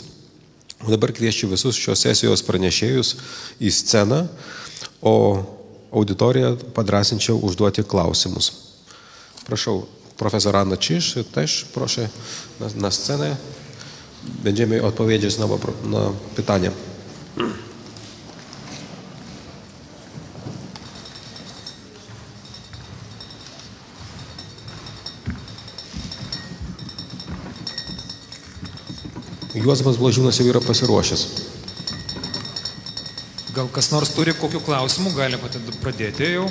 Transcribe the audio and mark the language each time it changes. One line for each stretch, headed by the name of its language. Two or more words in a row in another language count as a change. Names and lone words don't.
Lithuanian: O dabar kviečiu visus šios sesijos pranešėjus į sceną, o auditoriją padrasinčiau užduoti klausimus.
Polish: Proszę, profesor Anna Czyż też proszę na scenę. Będziemy odpowiedzieć na pytania.
Lithuanian: Juozapas Blažiūnas jau yra pasiruošęs. Gal kas nors turi kokių klausimų, galime pradėti jau.